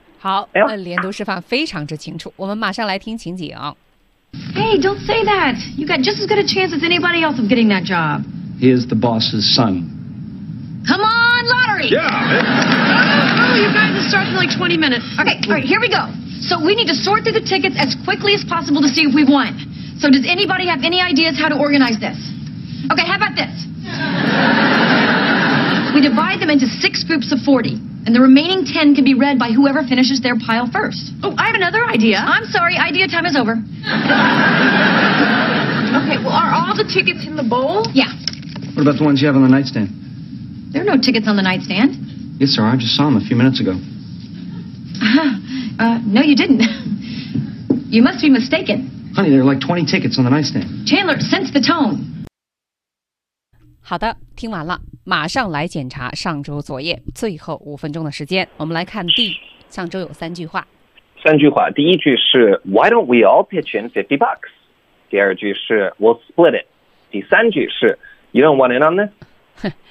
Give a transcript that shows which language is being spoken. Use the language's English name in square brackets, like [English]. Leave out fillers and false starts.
[Chinese] 好，连读示范非常之清楚。我们马上来听情景。 [English] Hey, don't say that. You got just as good a chance as anybody else of getting that job. He is the boss's son. Come on, lottery! Yeah! You guys, it starts in like 20 minutes. Okay, all right, here we go. So we need to sort through the tickets as quickly as possible to see if we've won. So does anybody have any ideas how to organize this? Okay, how about this? We divide them into 6 groups of 40, and the remaining 10 can be read by whoever finishes their pile first. Oh, I have another idea. I'm sorry, idea time is over. Okay, well, are all the tickets in the bowl? Yeah. What about the ones you have on the nightstand? There are no tickets on the nightstand. Yes, sir. I just saw him a few minutes ago. No, you didn't. You must be mistaken. Honey, there are like 20 tickets on the nightstand. Chandler, sense the tone. [Chinese] 好的，听完了，马上来检查上周作业。最后五分钟的时间，我们来看 D。上周有三句话。三句话，第一句是 [English] Why don't we all pitch in $50? [Chinese] 第二句是 [English] We'll split it. [Chinese] 第三句是 [English] You don't want in on this?